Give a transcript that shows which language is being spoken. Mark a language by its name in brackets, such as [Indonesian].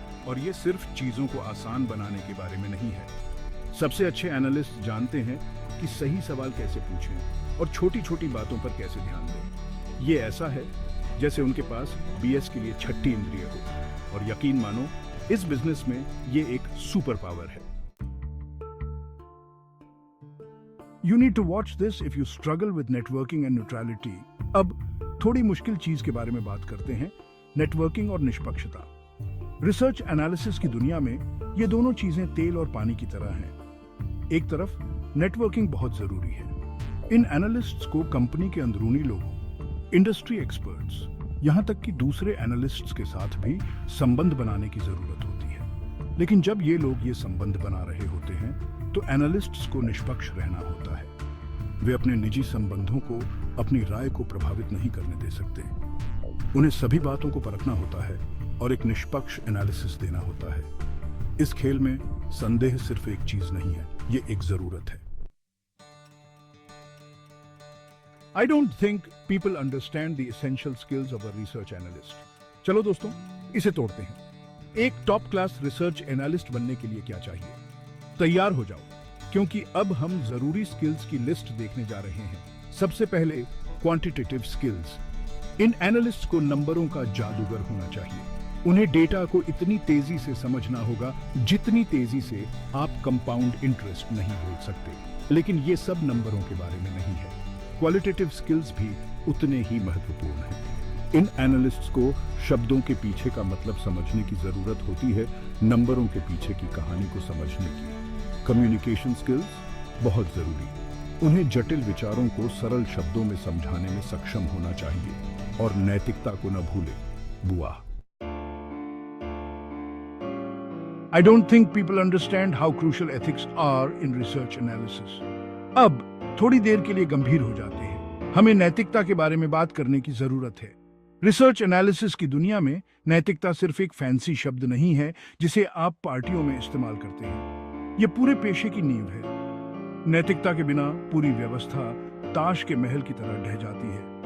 [Hindi] और ये सिर्फ चीजों को आसान बनाने के बारे में नहीं है। सबसे अच्छे एनालिस्ट जानते हैं कि सही सवाल कैसे पूछें और छोटी छोटी बातों पर कैसे ध्यान दें। ये ऐसा है जैसे उनके पास बीएस के लिए छठी इंद्रिय हो। और यकीन मानो, इस बिजनेस में ये एक सुपर पावर है। [English] You need to watch this if you struggle with networking and neutrality. अब [Hindi] थोड़ी मुश्किल चीज के बारे में बात करते हैं, नेटवर्किंग और निष्पक्षता। रिसर्च एनालिसिस की दुनिया में ये दोनों चीजें तेल और पानी की तरह हैं। एक तरफ नेटवर्किंग बहुत जरूरी है। इन एनालिस्ट्स को कंपनी के अंदरूनी लोगों, इंडस्ट्री एक्सपर्ट्स, यहां तक कि दूसरे एनालिस्ट्स के साथ भी संबंध बनाने की जरूरत होती है। लेकिन जब ये लोग ये संबंध बना रहे होते हैं तो एनालिस्ट्स को निष्पक्ष रहना होता है। वे अपने निजी संबंधों को अपनी राय को प्रभावित नहीं करने दे सकते। उन्हें सभी बातों को परखना होता है और एक निष्पक्ष एनालिसिस देना होता है। इस खेल में संदेह सिर्फ एक चीज नहीं है, ये एक जरूरत है। [English] I don't think people understand the essential skills of a research analyst. [Hindi] चलो दोस्तों, इसे तोड़ते हैं। एक टॉप क्लास रिसर्च एनालिस्ट बनने के लिए क्या चाहिए? तैयार हो जाओ, क्योंकि अब हम जरूरी स्किल्स की लिस्ट देखने जा रहे हैं। सबसे पहले क्वांटिटेटिव स्किल्स। इन एनालिस्ट को नंबरों का जादूगर होना चाहिए। उन्हें डेटा को इतनी तेजी से समझना होगा जितनी तेजी से आप कंपाउंड इंटरेस्ट नहीं बोल सकते। लेकिन ये सब नंबरों के बारे में नहीं है। क्वालिटेटिव स्किल्स भी उतने ही महत्वपूर्ण हैं। इन एनालिस्ट्स को शब्दों के पीछे का मतलब समझने की जरूरत होती है, नंबरों के पीछे की कहानी को समझने की। कम्युनिकेशन स्किल्स बहुत जरूरी। उन्हें जटिल विचारों को सरल शब्दों में समझाने में सक्षम होना चाहिए और नैतिकता को न भूले। बुआ। [English] I don't think people understand how crucial ethics are in research analysis. [Hindi] अब थोड़ी देर के लिए गंभीर हो जाते हैं। हमें नैतिकता के बारे में बात करने की जरूरत है। रिसर्च एनालिसिस की दुनिया में नैतिकता सिर्फ एक फैंसी शब्द नहीं है जिसे आप पार्टियों में इस्तेमाल करते हैं। यह पूरे पेशे की नींव है। नैतिकता के बिना पूरी व्यवस्था ताश के महल की तरह ढह जाती है।